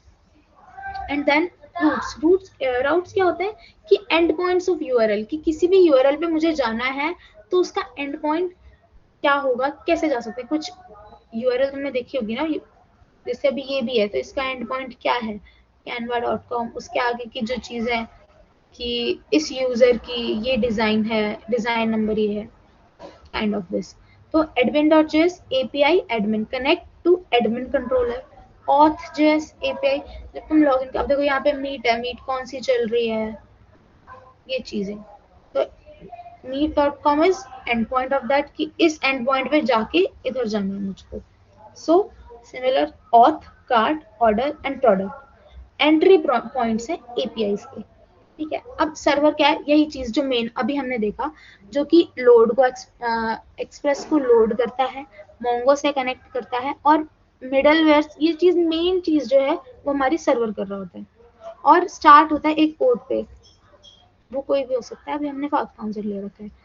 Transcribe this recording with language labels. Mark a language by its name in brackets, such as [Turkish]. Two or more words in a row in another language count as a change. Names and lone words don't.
[English] and then routes [Hindi] क्या होते हैं कि [English] end points of URL, [Hindi] कि किसी भी यूआरएल पे मुझे जाना है तो उसका [English] end point [Hindi] क्या होगा, कैसे जा सकते हैं। कुछ यूआरएल तुमने देखी होगी ना, जैसे अभी ये भी है तो इसका [English] end point [Hindi] क्या है, canva.com, उसके आगे की जो चीजें हैं कि इस यूजर की ये डिजाइन है, डिजाइन नंबर ये है, [English] kind of this. तो admin.js API admin connect to admin controller, auth.js API, [Hindi] जब तुम लॉगिन, अब देखो यहाँ पे मीट है, मीट कौन सी चल रही है, ये चीजें। तो meet.com [English] is end point of that, [Hindi] कि इस [English] end point [Hindi] पे जाके इधर जाना है मुझको। [English] so similar auth, card, order and product entry points [Hindi] है एपीआईज के, ठीक है। अब सर्वर क्या है, यही चीज जो मेन अभी हमने देखा, जो कि लोड को एक्सप्रेस को लोड करता है, मोंगो से कनेक्ट करता है, और मिडलवेयर, ये चीज मेन चीज जो है वो हमारी सर्वर कर रहा होता है, और स्टार्ट होता है एक पोर्ट पे, वो कोई भी हो सकता है, अभी हमने फास्ट काउंसर ले रखा है।